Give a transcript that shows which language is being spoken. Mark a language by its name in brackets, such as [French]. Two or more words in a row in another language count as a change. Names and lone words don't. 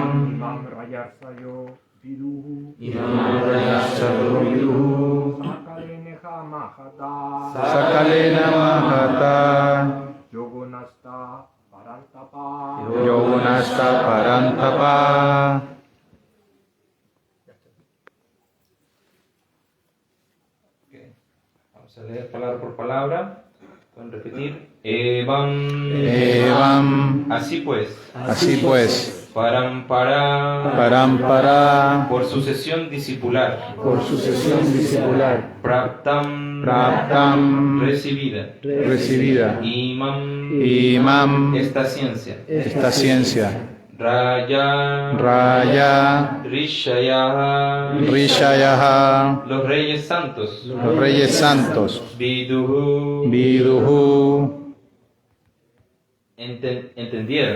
[Sanskrit] Imam Rayarsayo viduhu. Imam Rayarsha Yoviduhu. Sakaleneha mahata. Sakalena Mahata. Yogonasta parantapa. Yogonashta Parantapa. [Spanish] Vamos a leer palabra por palabra. Pueden repetir. [Sanskrit] Evam. Evam. [Spanish] Así pues. Así pues, [Sanskrit] Parampara. Parampara. [Spanish] Por sucesión discipular. Por sucesión discipular. [Sanskrit] Praptam. Praptam. [Spanish] Recibida. Recibida. [Sanskrit] Imam. Imam. [Spanish] Esta ciencia. Esta ciencia. [Sanskrit] Raya. Raya. Rishaya. Rishayaha. [Spanish] Los reyes santos. Los reyes santos. [Sanskrit] Viduhu. Viduhu. [Spanish] Entendieron.